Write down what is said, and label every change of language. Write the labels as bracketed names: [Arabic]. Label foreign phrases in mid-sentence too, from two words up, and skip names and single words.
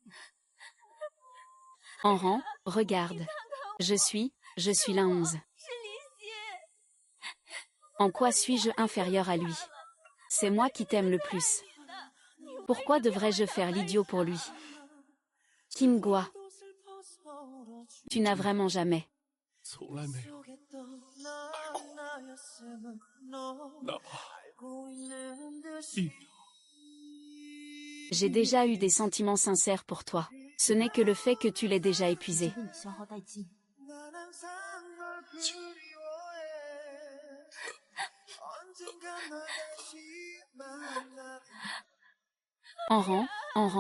[French] Enran, regarde. Je suis la 11. En quoi suis-je inférieur à lui? C'est moi qui t'aime le plus. Pourquoi devrais-je faire l'idiot pour lui? Qingguan. Tu n'as vraiment jamais [Chinese] 从来没有爱过，哪怕一秒。 [French] J'ai déjà eu des sentiments sincères pour toi. Ce n'est que le fait que tu l'aies déjà épuisé. Enran, Enran.